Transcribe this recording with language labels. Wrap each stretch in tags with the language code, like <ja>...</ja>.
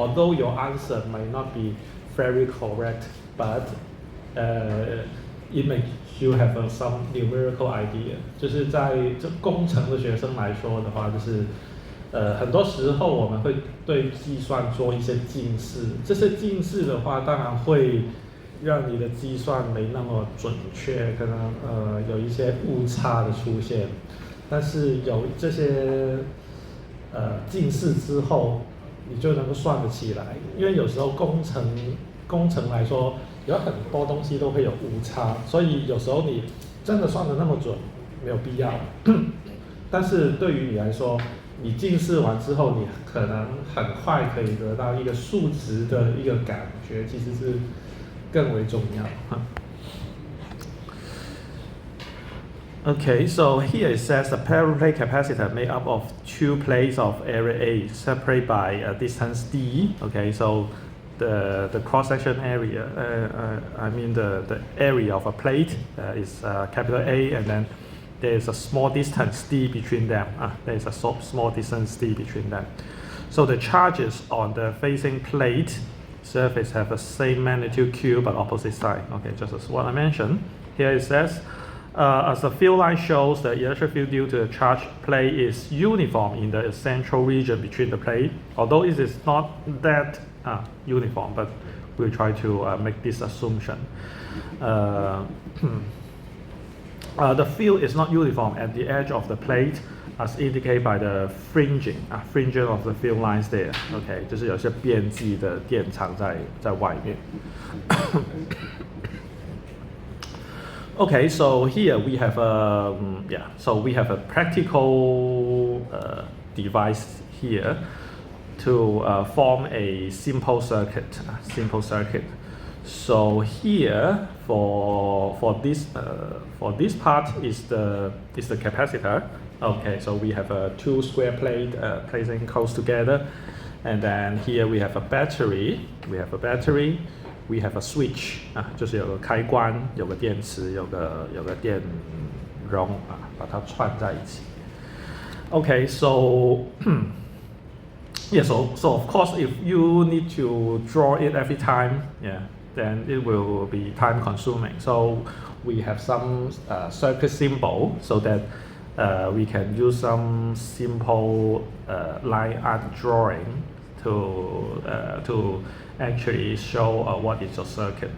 <en>Although your answer might not be very correct, but it makes you have some numerical idea.</en> <zh>就是在这工程的学生来说的话，就是很多时候我们会对计算做一些近似，这些近似的话，当然会让你的计算没那么准确，可能有一些误差的出现。但是有这些近似之后，你就能够算得起来，因为有时候工程来说，有很多东西都会有误差，所以有时候你真的算得那么准没有必要。但是对于你来说，你近似完之后，你可能很快可以得到一个数值的一个感觉，其实是更为重要。</zh> <en>Okay, so here it says a parallel plate capacitor made up of two plates of area A separated by a distance d. Okay, so the cross-section area, the area of a plate is capital A, and then there is a small distance d between them. There is a small distance d between them. So the charges on the facing plate surface have the same magnitude q but opposite side. Okay, just as what I mentioned. Here it says, as the field line shows, the electric field due to the charged plate is uniform in the central region between the plate, although it is not that uniform, but we'll try to make this assumption. The field is not uniform at the edge of the plate. as indicated by the fringing of the field lines there.</en> <zh>OK， 就是有些边际的电场在外面。</zh> <en>Okay, so here we have a practical device here to form a simple circuit. So here for this part is the capacitor. Okay, so we have two square plate placing close together, and then here we have a battery. We have a switch</en> <zh>就是有个开关，有个电池，有个电容把它串在一起。</zh> <en>Okay, so yeah, so of course if you need to draw it every time, then it will be time consuming. So we have some circuit symbol so that we can use some simple line art drawing to actually show what is your circuit.</en>